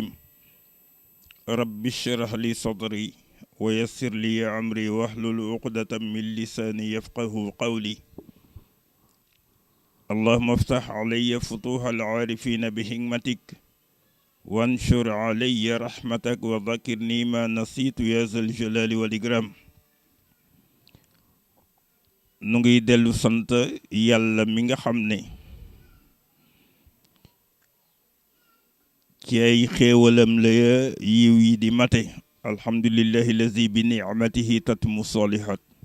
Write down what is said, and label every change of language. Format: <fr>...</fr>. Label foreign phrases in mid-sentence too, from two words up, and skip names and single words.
<ar>رب اشرح لي صدري ويسر لي أمري واحلل عقدة من لساني يفقه قولي. اللهم افتح علي فتوح العارفين بحكمتك وانشر علي رحمتك وذكرني ما نسيت يا ذا الجلال والإكرام.</ar> <wo>nu ngi dellu sant yàlla mi nga xam ne ci ay xéewalam la yiw yi di mate.</wo> <ar>الحمد لله الذي بنعمته تتم الصالحات.</ar>